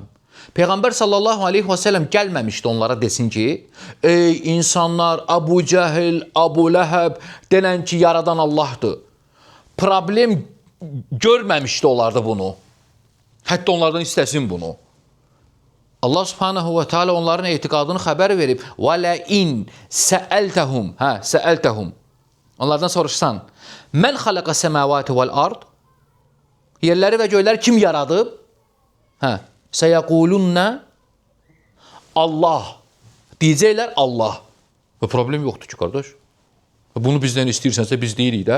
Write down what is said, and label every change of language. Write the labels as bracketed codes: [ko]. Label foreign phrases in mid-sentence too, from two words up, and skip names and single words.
[az] Peyğəmbər [ar] صلى الله عليه وسلم [az] gəlməmişdi onlara desin ki, ey insanlar, Əbu Cəhil, Əbu Ləhəb denən ki, yaradan Allahdır. Problem görməmişdi onlarda bunu. Hətta onlardan istəsin bunu. [ar] الله سبحانه وتعالى [az] onların etiqadını xəbər verib. [ar] وَلَئِنْ سَأَلْتَهُمْ سَأَلْتَهُمْ [az] Onlardan soruşsan, [ar] من خلق السماوات والأرض [az] Yerləri və göyləri kim yaradıb? [ar] سيقولن الله. [az] Deyəcəklər Allah. Və problem yoxdur ki, qardaş. Bunu bizdən istəyirsənsə biz deyirik də.